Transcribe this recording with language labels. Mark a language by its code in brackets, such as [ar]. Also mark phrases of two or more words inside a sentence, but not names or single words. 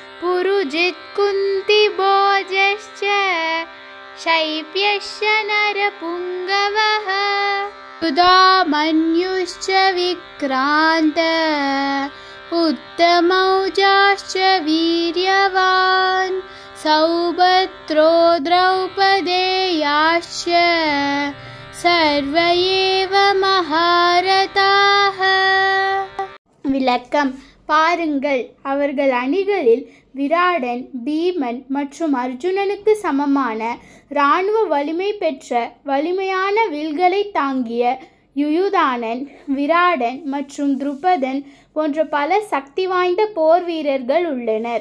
[sa] पुरुजित्कुन्तिभोजश्च शैप्यश्च नरपुङ्गवः सुधामन्युश्च विक्रान्त उत्तमौजाश्च वीर्यवान् सौभद्रो द्रौपदेयाश्च सर्व एव महारथाः. [ta] விளக்கம். பாருங்கள், அவர்கள் அணிகளில் விராடன், பீமன் மற்றும் அர்ஜுனனுக்கு சமமான இராணுவ வலிமை பெற்ற வலிமையான வில்களை தாங்கிய யுயுதானன், விராடன் மற்றும் துருபதன் போன்ற பல சக்தி வாய்ந்த போர் வீரர்கள் உள்ளனர்.